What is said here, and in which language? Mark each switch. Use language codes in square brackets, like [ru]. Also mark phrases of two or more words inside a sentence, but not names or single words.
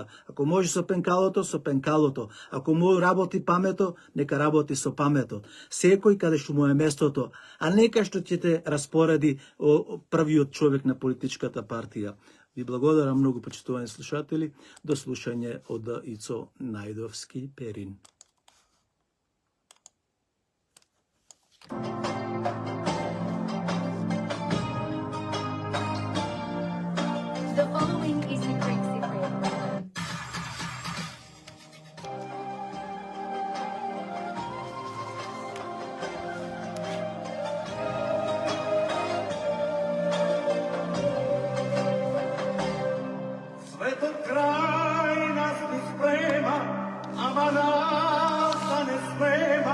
[mk] Ако може со пенкалото, со пенкалото. Ако му работи памето, нека работи со памето. Секој каде што му е местото, а нека што ќе те распореди првиот човек на политичката партија. Ви благодарам многу, почитувани слушатели. До слушање од Ицо Најдовски Перин. [en] The following is the Greek Cypriot version. [mk] Светот крај нас ни спрема, ама нас да не смема.